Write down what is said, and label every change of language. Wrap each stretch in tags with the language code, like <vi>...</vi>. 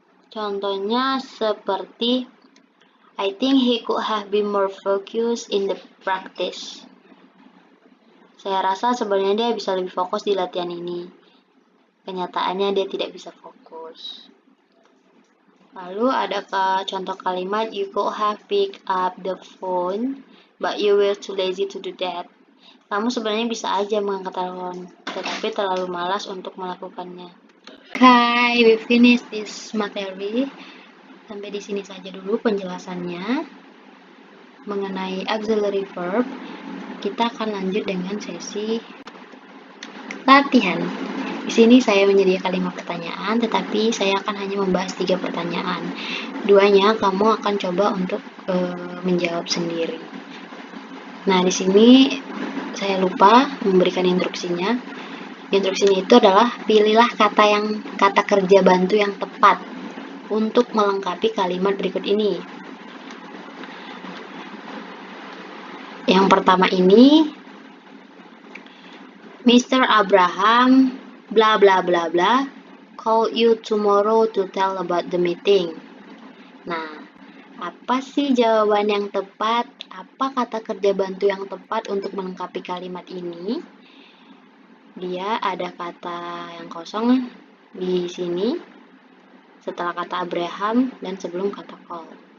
<id>Contohnya seperti</id> <en>I think he could have been more focused in the practice.</en> <id>Saya rasa sebenarnya dia bisa lebih fokus di latihan ini. Kenyataannya dia tidak bisa fokus. Lalu ada contoh kalimat</id> <en>you could have picked up the phone, but you were too lazy to do that.</en> <id>Kamu sebenarnya bisa aja mengangkat telepon, tetapi terlalu malas untuk melakukannya.</id> <en>Okay, we finish this</en> <id>materi. Sampai di sini saja dulu penjelasannya mengenai auxiliary verb. Kita akan lanjut dengan sesi latihan. Di sini saya menyediakan 5 pertanyaan, tetapi saya akan hanya membahas 3 pertanyaan. 2-nya kamu akan coba untuk menjawab sendiri. Nah, di sini saya lupa memberikan instruksinya. Instruksinya itu adalah pilihlah kata kerja bantu yang tepat untuk melengkapi kalimat berikut ini. Yang pertama ini, Mr.</id> <en>Abraham bla bla bla bla call you tomorrow to tell about the meeting.</en> <id>Nah, apa sih jawaban yang tepat? Apa kata kerja bantu yang tepat untuk melengkapi kalimat ini? Dia ada kata yang kosong di sini setelah kata Abraham dan sebelum kata call.</id>